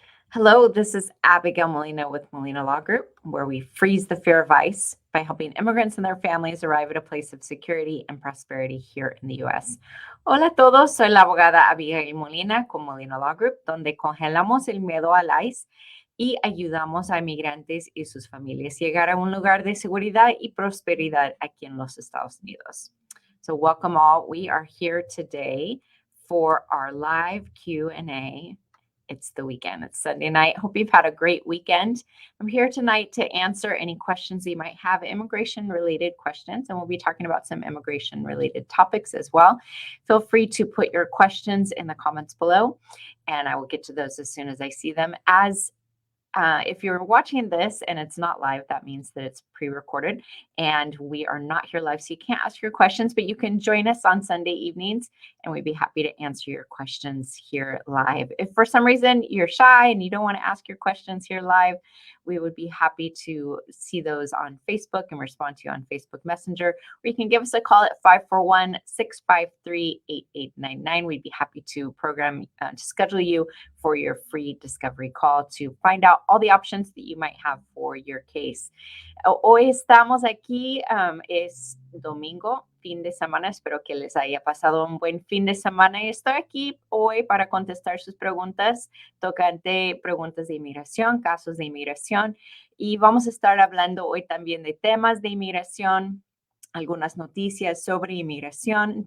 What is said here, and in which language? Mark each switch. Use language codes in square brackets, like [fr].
[en] Hello, this is Abigail Molina with Molina Law Group, where we freeze the fear of ICE by helping immigrants and their families arrive at a place of security and prosperity here in the U.S. [es] Hola a todos, soy la abogada Abigail Molina con Molina Law Group, donde congelamos el miedo al ICE y ayudamos a inmigrantes y sus familias llegar a un lugar de seguridad y prosperidad aquí en los Estados Unidos. [en] So welcome all. We are here today for our live Q&A. It's the weekend. It's Sunday night. Hope you've had a great weekend. I'm here tonight to answer any questions you might have, immigration-related questions, and we'll be talking about some immigration-related topics as well. Feel free to put your questions in the comments below, and I will get to those as soon as I see them. If you're watching this and it's not live, that means that it's pre-recorded and we are not here live, so you can't ask your questions, but you can join us on Sunday evenings and we'd be happy to answer your questions here live. If for some reason you're shy and you don't want to ask your questions here live, we would be happy to see those on Facebook and respond to you on Facebook Messenger, or you can give us a call at 541-653-8899. We'd be happy to to schedule you for your free discovery call to find out all the options that you might have for your case. [es] Hoy estamos aquí, es domingo, fin de semana. Espero que les haya pasado un buen fin de semana y estoy aquí hoy para contestar sus preguntas tocante preguntas de inmigración, casos de inmigración, y vamos a estar hablando hoy también de temas de inmigración, algunas noticias sobre inmigración.